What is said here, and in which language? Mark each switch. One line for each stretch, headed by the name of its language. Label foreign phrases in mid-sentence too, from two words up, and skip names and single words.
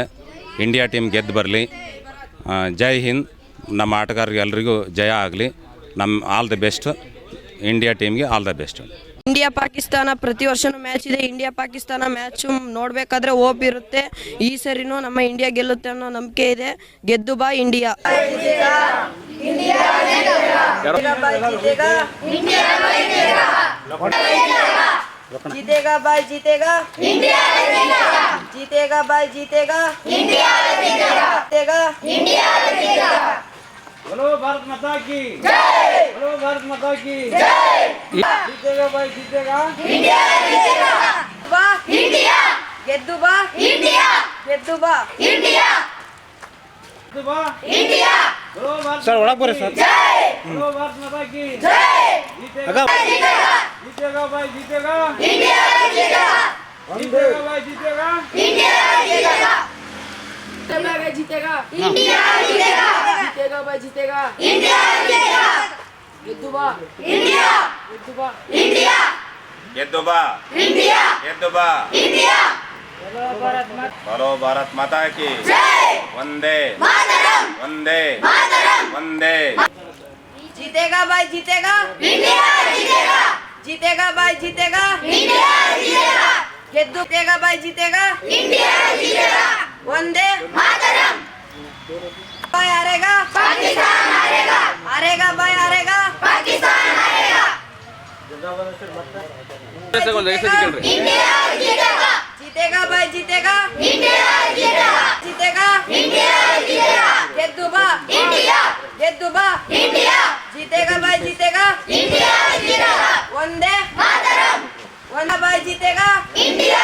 Kannada: ಇಂಡಿಯಾ ಟೀಮ್ ಗೆದ್ದು ಬರಲಿ.
Hindi: जय हिंद.
Kannada: ನಮ್ಮ ಆಟಗಾರರಿಗೆ ಎಲ್ರಿಗೂ ಜಯ ಆಗಲಿ.
English: all the best.
Kannada: ಇಂಡಿಯಾ ಟೀಮ್ಗೆ
English: all the best.
Kannada: ಇಂಡಿಯಾ ಪಾಕಿಸ್ತಾನ ಪ್ರತಿ ವರ್ಷನೂ ಮ್ಯಾಚ್ ಇದೆ. ಇಂಡಿಯಾ ಪಾಕಿಸ್ತಾನ ಮ್ಯಾಚ್ ನೋಡಬೇಕಾದ್ರೆ ಹೋಪ್ ಇರುತ್ತೆ. ಈ ಸರಿನೂ ನಮ್ಮ ಇಂಡಿಯಾ ಗೆಲ್ಲುತ್ತೆ ಅನ್ನೋ ನಂಬಿಕೆ ಇದೆ. ಗೆದ್ದು ಬಾ ಇಂಡಿಯಾ.
Hindi: जीतेगा भाई जीतेगा इंडिया जीतेगा भाई जीतेगा इंडिया जीतेगा इंडिया जीतेगा. बोलो भारत माता की जय. बोलो भारत माता की जय. जीतेगा भाई जीतेगा इंडिया जीतेगा. वाह इंडिया
Kannada: ಗೆದ್ದು ಬಾ ಇಂಡಿಯಾ. ಗೆದ್ದು ಬಾ ಇಂಡಿಯಾ. ಗೆದ್ದು ಬಾ ಇಂಡಿಯಾ.
Hindi: बोलो भारत
Kannada: ಸರ್ ಒಳಗೆ ಬರ್ರಿ ಸರ್.
Hindi: जय. बोलो भारत माता की जय. जीतेगा जीतेगा भाई जीतेगा इंडिया जीतेगा. जीतेगा भाई जीतेगा इंडिया जीतेगा. जीतेगा इंडिया जीतेगा. जीतेगा भाई जीतेगा. इंडिया जीतेगा.
Kannada: ಗೆದ್ದು ಬಾ
Hindi: इंडिया. इंडिया.
Kannada: ಗೆದ್ದು ಬಾ
Hindi: इंडिया.
Kannada: ಗೆದ್ದು ಬಾ
Hindi: इंडिया. बोलो भारत माता की जय. वंदे मातरम. वंदे मातरम. वंदे. जीतेगा भाई जीतेगा इंडिया जीतेगा. जीतेगा भाई जीतेगा इंडिया जीतेगा. ಗೆದ್ದು जीतेगा भाई जीतेगा इंडिया जीतेगा. वंदे मातरम. भाई हारेगा पाकिस्तान हारेगा. हारेगा भाई हारेगा पाकिस्तान हारेगा. इंडिया जीतेगा. जीतेगा भाई जीतेगा इंडिया जीतेगा. जीतेगा इंडिया जीतेगा.
Kannada: ಗೆದ್ದು ಬಾ इंडिया. ಗೆದ್ದು ಬಾ इंडिया.
Hindi: जीतेगा भाई जीतेगा इंडिया जीतेगा. वंदे मातरम. वंदे भाई जीतेगा इंडिया.